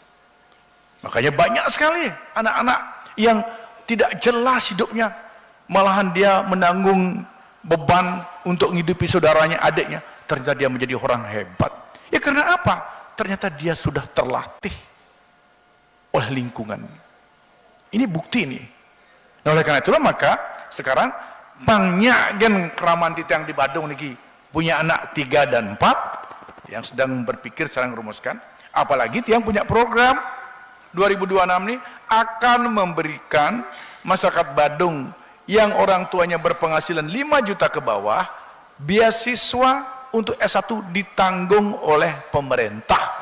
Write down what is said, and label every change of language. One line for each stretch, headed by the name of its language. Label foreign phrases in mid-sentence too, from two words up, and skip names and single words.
Indonesian: Makanya banyak sekali anak-anak yang tidak jelas hidupnya, malahan dia menanggung beban untuk menghidupi saudaranya, adiknya. Ternyata dia menjadi orang hebat. Ya karena apa? Ternyata dia sudah terlatih oleh lingkungan. Ini bukti ini. Nah, oleh karena itulah maka sekarang banyak gen keraman titang di Badung niki punya anak 3 dan 4 yang sedang berpikir cara merumuskan. Apalagi tiang punya program 2026 ini akan memberikan masyarakat Badung yang orang tuanya berpenghasilan 5 juta ke bawah beasiswa untuk S1 ditanggung oleh pemerintah.